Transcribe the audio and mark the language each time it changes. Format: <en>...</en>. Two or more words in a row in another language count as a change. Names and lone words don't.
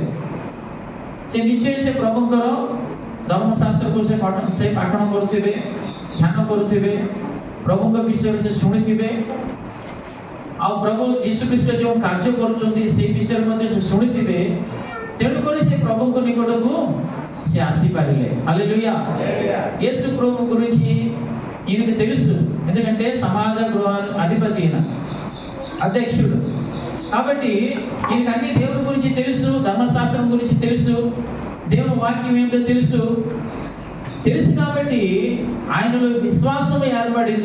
<or>ସେ ନିଜେ ସେ ପ୍ରଭୁଙ୍କର ଧର୍ମଶାସ୍ତ୍ରକୁ ସେ ପାଠନ କରୁଥିବେ, ଧ୍ୟାନ କରୁଥିବେ, ପ୍ରଭୁଙ୍କ ବିଷୟରେ ସେ ଶୁଣିଥିବେ, ଆଉ ପ୍ରଭୁ ଯୀଶୁଖ୍ରୀଷ୍ଟ ଯେଉଁ କାର୍ଯ୍ୟ କରୁଛନ୍ତି ସେଇ ବିଷୟରେ ମଧ୍ୟ ସେ ଶୁଣିଥିବେ। ତେଣୁକରି ସେ ପ୍ରଭୁଙ୍କ ନିକଟକୁ ସେ ଆସିପାରିଲେ।</or> <te>హల్లెలూయా. యేసు ప్రభు గురించి ఈయనకి తెలుసు, ఎందుకంటే సమాజ గృహ అధిపతి ఈయన. అధ్యక్షుడు. కాబట్టి ఈయనకి అన్ని దేవుడి గురించి తెలుసు, ధర్మశాస్త్రం గురించి తెలుసు, దేవుని వాక్యం ఏంటో తెలుసు కాబట్టి ఆయనలో విశ్వాసం ఏర్పడింది.</te>